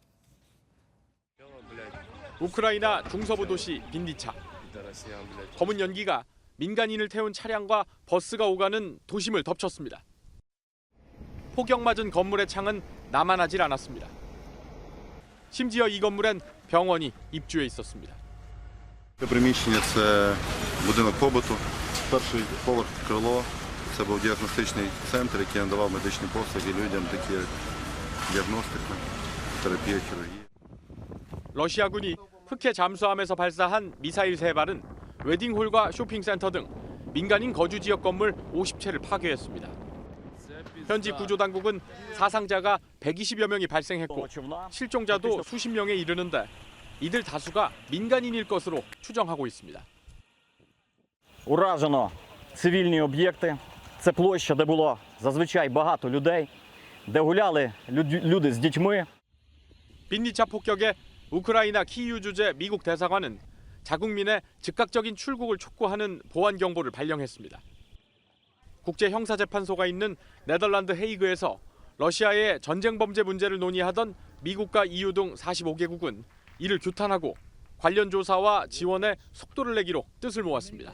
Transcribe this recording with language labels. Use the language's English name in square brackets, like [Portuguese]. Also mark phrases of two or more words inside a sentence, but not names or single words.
[Korean] 우크라이나 중서부 도시 빈니차. 검은 연기가 민간인을 태운 차량과 버스가 오가는 도심을 덮쳤습니다. 폭격 맞은 건물의 창은 남아나질 않았습니다. 심지어 이 건물엔 병원이 입주해 있었습니다. [Ukrainian] Це приміщення – це будинок побуту, перший поверх крило. Це був діагностичний центр, який надавав медичні послуги людям, такі як діагностика, терапія, хірургія. [Korean] 러시아군이 흑해 잠수함에서 발사한 미사일 3발은 웨딩홀과 쇼핑센터 등 민간인 거주 지역 건물 50채를 파괴했습니다. 현지 구조당국은 사상자가 120여 명이 발생했고 실종자도 수십 명에 이르는데 이들 다수가 민간인일 것으로 추정하고 있습니다. [Ukrainian] Уражено цивільні об'єкти. Це площа, де було зазвичай багато людей, де гуляли люди з дітьми. [Korean] 빈니차 폭격에 우크라이나 키이우 주재 미국 대사관은 자국민의 즉각적인 출국을 촉구하는 보안 경보를 발령했습니다. 국제형사재판소가 있는 네덜란드 헤이그에서 러시아의 전쟁 범죄 문제를 논의하던 미국과 EU 등 45개국은 이를 규탄하고 관련 조사와 지원에 속도를 내기로 뜻을 모았습니다.